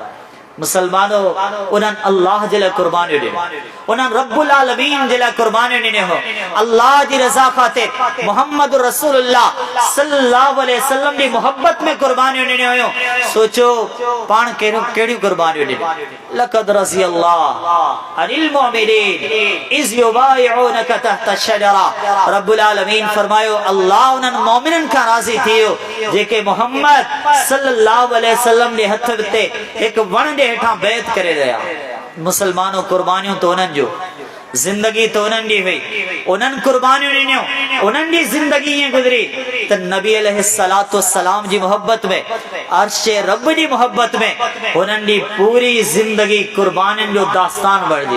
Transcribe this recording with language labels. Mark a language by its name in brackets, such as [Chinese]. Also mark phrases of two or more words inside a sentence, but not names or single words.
[Sindhi] मुसलमानों उन्हनि अल्लाह जे लाइ कुर्बानियूं ॾिनियूं, उन्हनि रब्बुल आलमीन जे लाइ कुर्बानियूं ॾिनियूं हो। अल्लाह जी रज़ा ख़ातिर मोहम्मद रसूलुल्लाह [Arabic] صلى الله عليه وسلم [Sindhi] जी मोहब्बत में कुर्बानियूं ॾिनियूं हुयूं। सोचो पाण कहिड़ियूं कुर्बानियूं ॾिनियूं। [Arabic] لقد رضي الله عن المؤمنين إذ يبايعونك تحت الشجرة. [Sindhi] रब्बुल आलमीन फरमायो अल्लाह उन्हनि मोमिननि खां राज़ी थी वियो जेके मोहम्मद [Arabic] صلى الله عليه وسلم [Sindhi] जे हथ ते हिकु वण जे हेठां बैत करे रहिया। मुसलमानों कुर्बानियूं तो उन्हनि जो जिंदगी तो उन्हनि ॾी हुई, उन्हनि कुर्बानियूं ॾिनियूं, उन्हनि जी जिंदगी ईअं गुज़री त नबी [Arabic] عليه الصلاة والسلام [Sindhi] जी मोहब्बत में, अर्श रब जी मोहब्बत में उन्हनि जी पूरी जिंदगी कुर्बानियुनि जो दास्तान बणिजी।